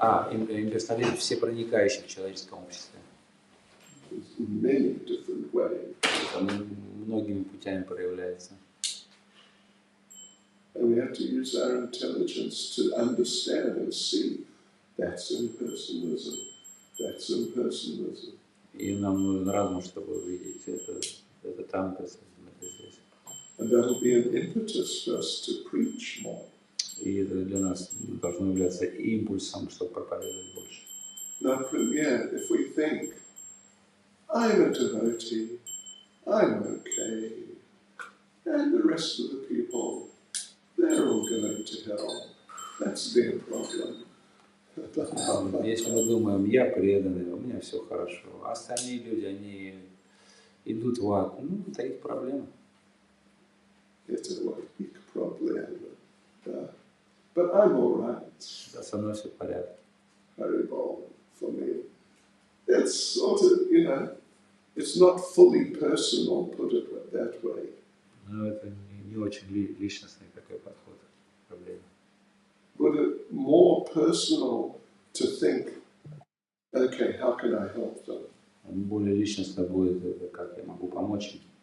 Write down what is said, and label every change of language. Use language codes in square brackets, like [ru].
[ru] Имперсонализм всепроникающий в человеческом обществе. [en] In many different ways. [ru] Это многими путями проявляется. [en] And we have to use our intelligence to understand and see that's impersonalism. That's impersonalism. [ru] И нам нужен разум, чтобы увидеть это там, это здесь. [en] And that will be an impetus for us to preach more. [ru] И это для нас должно являться импульсом, чтобы проповедовать больше. Например, [en] if we think, I'm a devotee, I'm okay, and the rest of the people, they're all going to hell. That's their problem. [ru] Если мы думаем, я преданный, у меня все хорошо, а остальные люди, они идут в ад, это их проблема. Это их проблема. [en] But I'm all right. [ru] Да, со мной все в порядке. [en] Haribol, for me. It's sort of, it's not fully personal, put it that way. [ru] Но это не очень личностный такой подход к проблеме. [en] But it's more personal to think, okay, how can I help them? [ru] Более личностно будет это, как я могу помочь им.